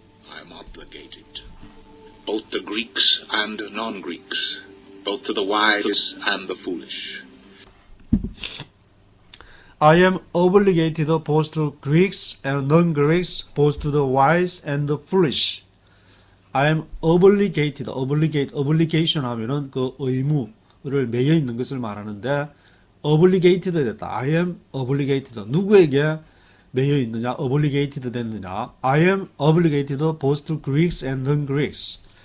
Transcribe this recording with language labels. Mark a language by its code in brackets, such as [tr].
[en] I am obligated, both both to Greeks and non-Greeks, both to the wise and the foolish. I am obligated both to Greeks and non-Greeks, both to the wise and the foolish. I am obligated, [ko] obligation 하면은 그 의무를 매여 있는 것을 말하는데, obligated 됐다. [en] I am obligated. [ko] 누구에게 매여 있느냐? [en] obligated 됐느냐? I am obligated both to Greeks and non-Greeks.